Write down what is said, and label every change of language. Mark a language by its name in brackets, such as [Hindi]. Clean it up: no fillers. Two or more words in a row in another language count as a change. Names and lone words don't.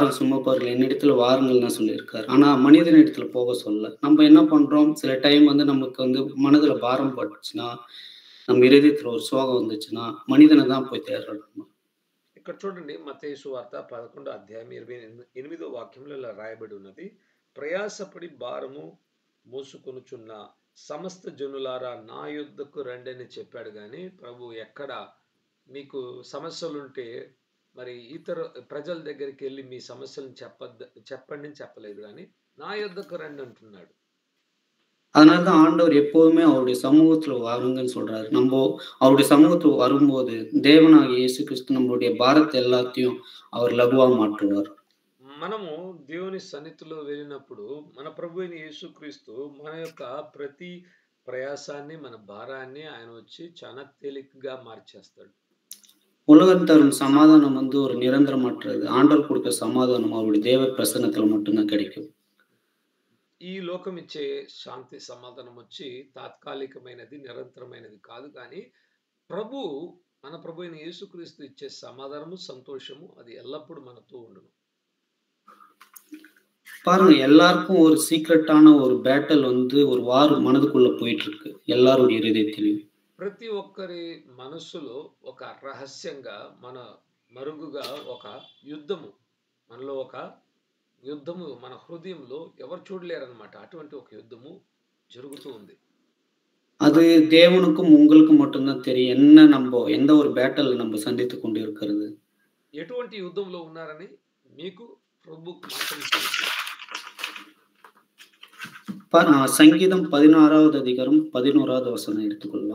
[Tamil] பாரங்கள் சுமப்பவர்கள் என்னிடத்துல வாருங்கள் தான் சொல்லியிருக்காரு. ஆனா மனிதனிடத்துல போக சொல்லல. நம்ம என்ன பண்றோம், சில டைம் வந்து நமக்கு வந்து மனதுல பாரம் பட்டுச்சுன்னா, நம்ம இருதயத்துல ஒரு சோகம் வந்துச்சுன்னா, மனிதன தான் போய் தேடுறோம் நம்ம. [Telugu] ఇక్కడ చూడండి మత్తయి సువార్త 11 అధ్యాయం 28వ వాక్యంలో ఇలా రాయబడి ఉన్నది. ప్రయాసపడి భారము మోసుకొనుచున్న సమస్త జనులారా నా యొద్దకు రండి అని చెప్పాడు గాని, ప్రభు ఎక్కడ మీకు సమస్యలుంటే మరి ఇతర ప్రజల దగ్గరికెళ్ళి మీ సమస్యలను చెప్పండి అని చెప్పలేదు గాని, నా యొద్దకు రండి అంటున్నాడు. [Tamil] அதனால தான் ஆண்டவர் எப்போதுமே அவருடைய சமூகத்துல வாருங்கன்னு சொல்றாரு. அவருடைய சமூகத்துல வரும்போது, தேவனாகிய இயேசு கிறிஸ்து நம்மளுடைய பாரத்த எல்லாத்தையும் அவர் லகுவா மாற்றுவார். [Telugu] మనము దేవుని సన్నిధిలో వెళ్ళినప్పుడు మన ప్రభు అయిన యేసుక్రీస్తు మన యొక్క ప్రతి ప్రయాసాన్ని, మన భారాన్ని ఆయన వచ్చి చాలా తేలికగా మార్చేస్తాడు. [Tamil] உலகம் தரும் சமாதானம் வந்து ஒரு நிரந்தரமற்றது. ஆண்டவர் குடுக்குற சமாதானம் அவருடைய தேவ பிரசன்னத்துல மட்டும் தான் கிடைக்கும். [Telugu] ఈ లోకం ఇచ్చే శాంతి సమాధానం వచ్చి తాత్కాలికమైనది, నిరంతరమైనది కాదు. కానీ ప్రభు మన ప్రభు అయిన యేసుక్రీస్తు ఇచ్చే సమాధానము, సంతోషము అది ఎల్లప్పుడూ మనతో ఉండును. [Tamil] பாருங்க, எல்லாருக்கும் ஒரு சீக்ரெட்டான ஒரு பேட்டில் வந்து ஒரு வார் மனதுக்குள்ள போயிட்டு இருக்கு. எல்லாருடைய இருதயத்திலயும். [Telugu] ప్రతి ఒక్కరి మనస్సులో ఒక రహస్యంగా మరుగుగా ఒక యుద్ధము, మనలో ఒక యుద్ధము మన హృదయంలో ఎవరు చూడలేరన్నమాట. అటువంటి ఒక యుద్ధము జరుగుతూ ఉంది. [Tamil] அது தேவனுக்கும் உங்களுக்கும் மட்டும் தான் தெரியும். எந்த ஒரு பேட்டில் நம்ம சந்தித்துக் கொண்டு இருக்கிறது. [Telugu] ఎటువంటి యుద్ధంలో ఉన్నారని మీకు ప్రభువుకు మాత్రమే తెలుసు. [Tamil] சங்கீதம் 16வது அதிகாரம் 11வது வசனம் எடுத்துக்கொள்ளலாம்.